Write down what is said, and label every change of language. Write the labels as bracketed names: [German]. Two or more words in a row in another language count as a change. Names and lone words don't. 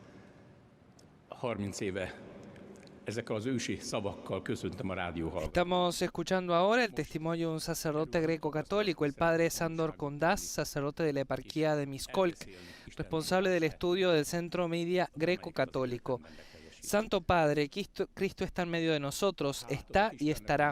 [Hungarian] 30 éve ezekkel az ősi szavakkal köszöntöm a rádióhallgatókat. [Spanish] Estamos escuchando ahora el testimonio de un sacerdote greco-católico, el padre Sándor Kondás, sacerdote de la eparquía de Miskolc, responsable del estudio del Centro Media Greco-Católico. Santo Padre, Cristo está en medio de nosotros, está y estará.